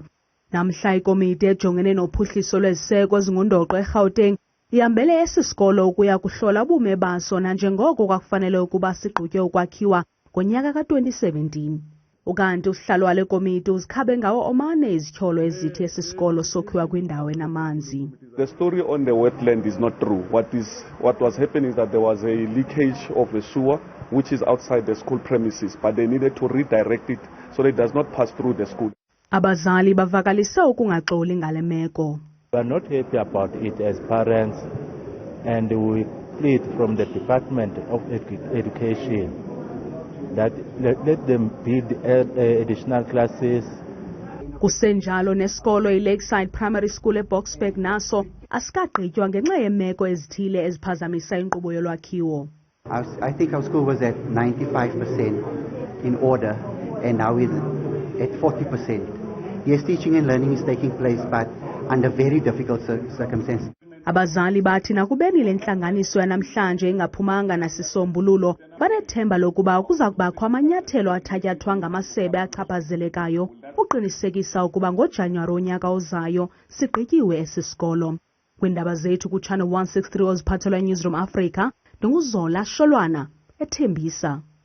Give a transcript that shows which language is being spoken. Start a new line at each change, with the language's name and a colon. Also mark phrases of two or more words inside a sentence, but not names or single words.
Xhosa: Namhla ikomiti ejongene nophuhliso lweziseko ezingundoqo eGauteng ihambele esi sikolo ukuya kuhlola ubume baso nanjengoko kwakufanele ukuba sigqitywe ukwakhiwa ngonyaka ka-2017. Ukanti usihlalo wale komiti uzikhabe ngawo omane izityholo ezithi esi sikolo sokhiwa kwindawo enamanzi.
English: The story on the wetland is not true. What was happening is that there was a leakage of a sewer which is outside the school premises, but they needed to redirect it so that it does not pass through the school.
Xhosa: Abazali bavakalise ukungaxoli ngale meko.
English: We are not happy about it as parents, and we plead from the Department of Education that let them build additional classes.
Xhosa: Kusenjalo nesikolo iLakeside Primary School eBoksburg naso asikagqitywa ngenxa yemeko ezithile eziphazamisa inkqubo yolwakhiwo.
English: I think our school was at 95% in order, and now it's at 40%. Yes, teaching and learning is taking place, but under very difficult circumstances.
Xhosa: Abazali bathi nakubeni le ntlanganiso yanamhlanje ingaphumanga nasisombululo, banethemba lokuba kuza kubakho amanyathelo athatyathwa ngamasebe achaphazelekayo uqinisekisa ukuba ngoJanuwari onyaka ozayo sigqityiwe esi sikolo. Kwiindaba zethu kuChannel 163 oziphathelwa Newsroom Africa, ndinguZola Sholwana eTembisa.